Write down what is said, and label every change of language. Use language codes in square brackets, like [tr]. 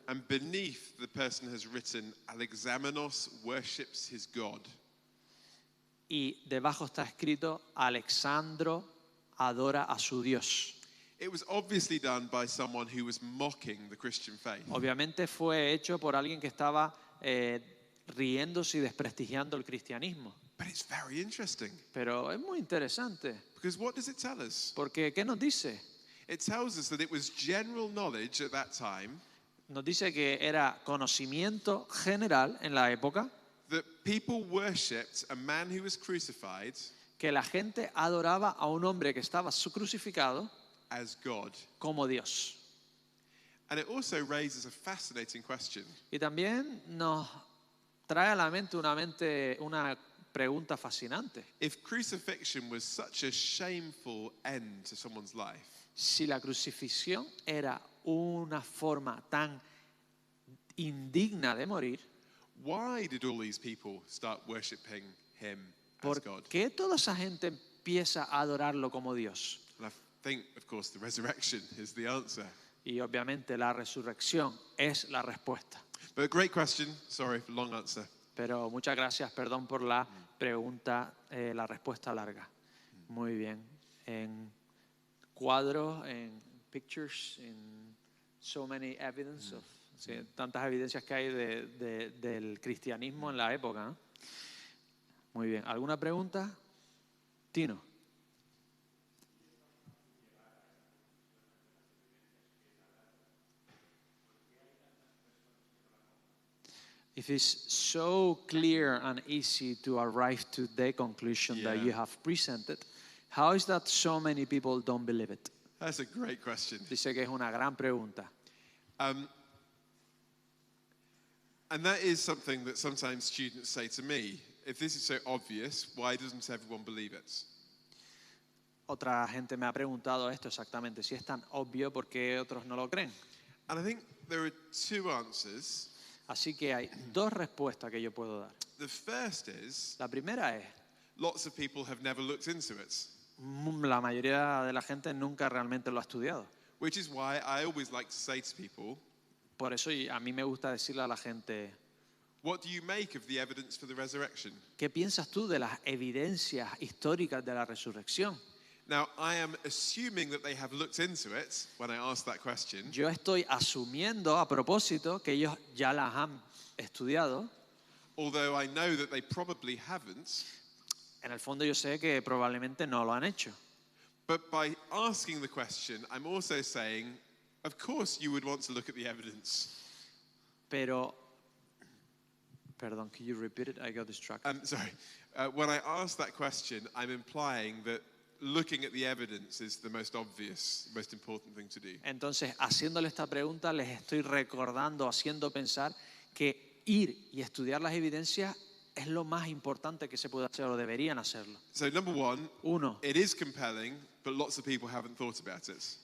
[en] And beneath, the person has written, Alexamenos worships his God. [es] Y debajo está escrito, Alexandro adora a su Dios. [en] It was obviously done by someone who was mocking the Christian faith. [es] Obviamente fue hecho por alguien que estaba riéndose y desprestigiando el cristianismo. [en] But it's very interesting, [es] Pero es muy interesante, [en] because what does it tell us? [es] porque ¿qué nos dice? [en] It tells us that it was general knowledge at that time [es] Nos dice que era conocimiento general en la época [en] that people worshipped a man who was crucified [es] que la gente adoraba a un hombre que estaba crucificado [en] as God. [es] como Dios. [en] And it also raises a fascinating question. [es] Y también nos trae a la mente una pregunta fascinante. [en] If crucifixion was such a shameful end to someone's life, [es] Si la crucifixión era una forma tan indigna de morir, [en] why did all these people start worshipping him as [es] ¿por [en] God? [es] qué toda esa gente empieza a adorarlo como Dios? [en] And I think, of course, the resurrection is the answer. [es] Y obviamente la resurrección es la respuesta. [en] But a great question. Sorry for long answer. [es] Pero muchas gracias, perdón por la pregunta, la respuesta larga. Muy bien. En cuadros, en [en] pictures, en so many evidence of, [es] sí, tantas evidencias que hay del cristianismo en la época, ¿no? Muy bien. ¿Alguna pregunta? Tino. [en] If it's so clear and easy to arrive to the conclusion that Yeah. you have presented, how is that so many people don't believe it? That's a great question. [es] Dice que es una gran pregunta. [en] And that is something that sometimes students say to me. If this is so obvious, why doesn't everyone believe it? [es] Otra gente me ha preguntado esto exactamente. Si es tan obvio, ¿por qué otros no lo creen? [en] And I think there are two answers. [es] Así que hay dos respuestas que yo puedo dar. [en] The first is [es] La primera es, [en] lots of people have never looked into it, [es] la mayoría de la gente nunca realmente lo ha estudiado. [en] which is why I always like to say to people, [es] Por eso a mí me gusta decirle a la gente, [en] what do you make of the evidence for the resurrection? [es] ¿qué piensas tú de las evidencias históricas de la resurrección? [en] Now, I am assuming that they have looked into it when I ask that question, [es] Yo estoy asumiendo a propósito que ellos ya las han estudiado. [en] although I know that they probably haven't. [es] En el fondo yo sé que probablemente no lo han hecho. [en] But by asking the question, I'm also saying, of course you would want to look at the evidence. [es] Pero, perdón, [en] can you repeat it? I got distracted. Sorry. When I ask that question, I'm implying that looking at the evidence is the most obvious, most important thing to do. [es] Entonces, haciéndole esta pregunta, les estoy recordando, haciendo pensar que ir y estudiar las evidencias es lo más importante que se puede hacer o deberían hacerlo. [en] So number one, [es] Uno, [en] it is compelling, but lots of people haven't thought about it.